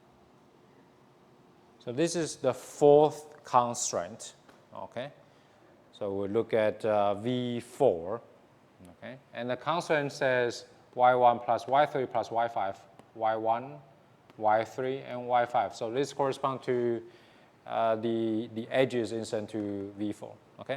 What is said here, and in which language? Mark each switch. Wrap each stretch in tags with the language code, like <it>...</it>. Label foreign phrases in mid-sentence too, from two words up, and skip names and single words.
<en>so this is the fourth constraint, okay? So we look at V4, okay? And the constraint says y1 plus y3 plus y5, y1, y3, and y5. So this corresponds to the edges incident to V4, okay?</en>